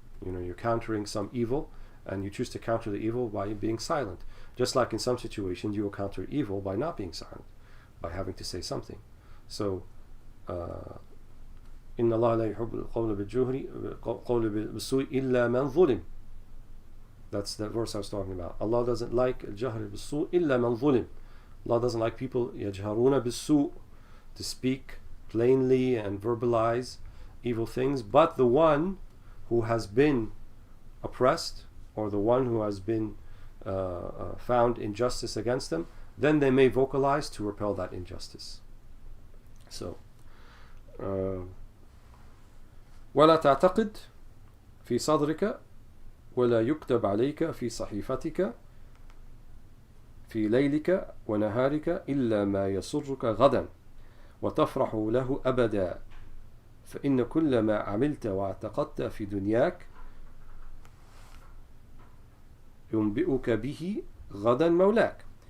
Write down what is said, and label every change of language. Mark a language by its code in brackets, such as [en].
[en] You're countering some evil, and you choose to counter the evil by being silent. Just like in some situations you will counter evil by not being silent, by having to say something. So [ar] إن الله لا يحب القول بالسوء إلا من ظلم. [en] That's the verse I was talking about. Allah doesn't like [ar] الجهر بالسوء إلا من ظلم. [en] Allah doesn't like people [ar] يجهرون بالسوء, [en] to speak plainly and verbalize evil things, but the one who has been oppressed, or the one who has been found injustice against them, then they may vocalize to repel that injustice. [ar] So ولا تعتقد في صدرك ولا يكتب عليك في صحيفتك في ليلك ونهارك إلا ما يسرك غدا وتفرح له أبدا فإن كل ما عملت واعتقدت في دنياك ينبئك به غدا مولاك.